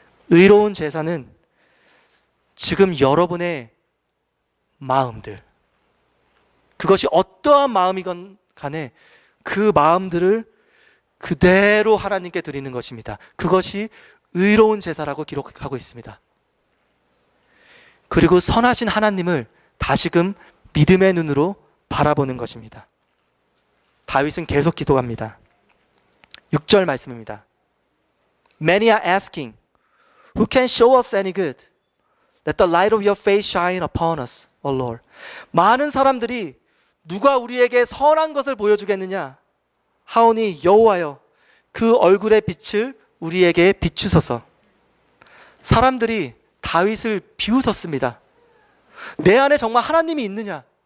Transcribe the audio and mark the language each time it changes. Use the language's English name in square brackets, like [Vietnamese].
[Korean] 의로운 제사는 지금 여러분의 마음들, 그것이 어떠한 마음이건 간에 그 마음들을 그대로 하나님께 드리는 것입니다. 그것이 의로운 제사라고 기록하고 있습니다. 그리고 선하신 하나님을 다시금 믿음의 눈으로 바라보는 것입니다. 다윗은 계속 기도합니다. 6절 말씀입니다. [English] Many are asking, who can show us any good? Let the light of your face shine upon us, O Lord. [Korean] 많은 사람들이 누가 우리에게 선한 것을 보여주겠느냐? 하오니 여호와여, 그 얼굴의 빛을 우리에게 비추소서. 사람들이 다윗을 비웃었습니다. 내 안에 정말 하나님이 있느냐?